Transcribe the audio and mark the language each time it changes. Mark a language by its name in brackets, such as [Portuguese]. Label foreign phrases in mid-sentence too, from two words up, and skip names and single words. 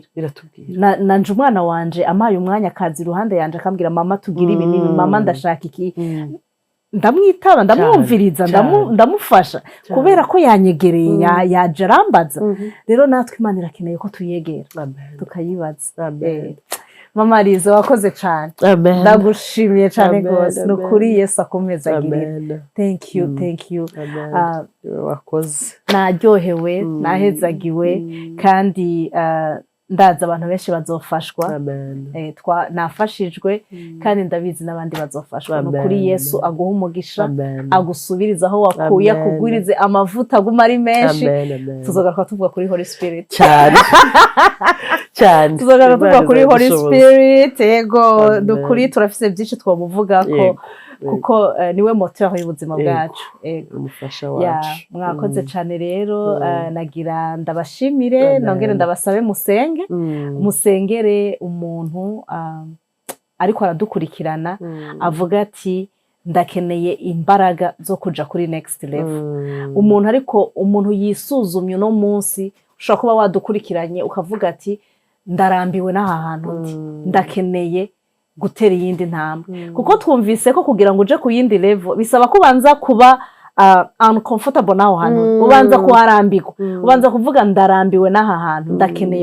[Rundi] Nanje umwana wanje amaye umwanya akazi iruhande yanje akambwira, mama tugira ibi n'ibi, mama ndashaka iki, ndamwitaba, ndamwumviriza, ndamufasha kubera ko yanyegereye, yaje arambaza. Rero natwe Imana irakeneye ko tuyegera tukayibaza. Mama Liza wakoze cyane, ndagushimiye cyane rwose, nukuri Yesu akomeza agirira. [English] Thank you. [Rundi] Wakoze. Naryohewe, nahezagiwe, kandi ndaza abantu benshi bazofashwa Amen. nafashijwe kandi ndabizi n'abandi bazofashwa Amen. kuri Yesu aguha umugisha Amen. agusubiriza aho wakuye Amen. akugwirize amavuta aguma ari menshi Amen. Amen. tuzogaruka tuvuga kuri Holy Spirit cyane cyane tuzogaruka tuvuga kuri Holy Spirit yego Amen. dukuri turafise byinshi twamuvugako Yego. kuko niwe moteur y'ubuzima Yego. bwacu yego umufasha wacu mwakoze cyane rero nagira ndabashimire nongere ndabasabe musenge musengere umuntu ariko aradukurikirana avuga ati ndakeneye imbaraga zo kuja kuri [English] next level [Rundi] umuntu ariko umuntu yisuzumye no munsi ushobora kuba wadukurikiranye ukavuga ati ndarambiwe n'aha hantu ndakeneye gutera iyindi ntambwe kuko twumvise ko kugira ngo uje ku yindi level bisaba kubanza kuba uncomfortable n'aho hantu ubanza kuharambirwa ubanza kuvuga ndarambiwe n'aha hantu ndakeneye